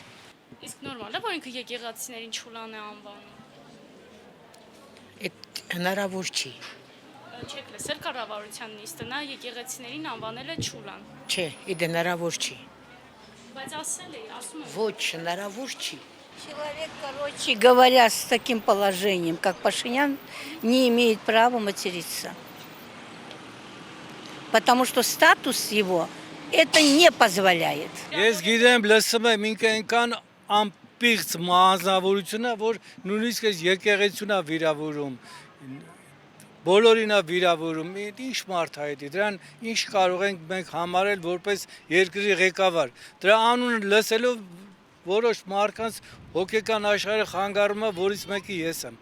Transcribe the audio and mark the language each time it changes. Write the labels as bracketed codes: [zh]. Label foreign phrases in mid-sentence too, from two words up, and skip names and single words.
[hy] Իսկ նորմալ է, որ ինքը եկեղեցիներին չուլան է անվանում։ Այդ հնարավոր չի։ Չեք լսել կառավարության նիստը, նա եկեղեցիներին անվանել է չուլան։ Չէ, իդ հնարավոր չի։ Բայց ասել է, ասում է։ Ոչ, հնարավոր չի։ [ru] Человек, короче говоря, с таким положением, как Пашинян, не имеет права материться. Потому что статус его это не позволяет. [hy] Ես գիտեմ, լսում եմ ինքը այնքան անպիղծ մահազնավորություն է, որ նույնիսկ այս եկեղեցուն է վիրավորում։ Բոլորին է վիրավորում, ինչ մարդ է դա, դրան ինչ կարող ենք մենք համարել որպես երկրի ղեկավար։ Դրա անունը լսելով որոշ մարդկանց հոգեկան աշխարհը խանգարում է, որից մեկը ես եմ։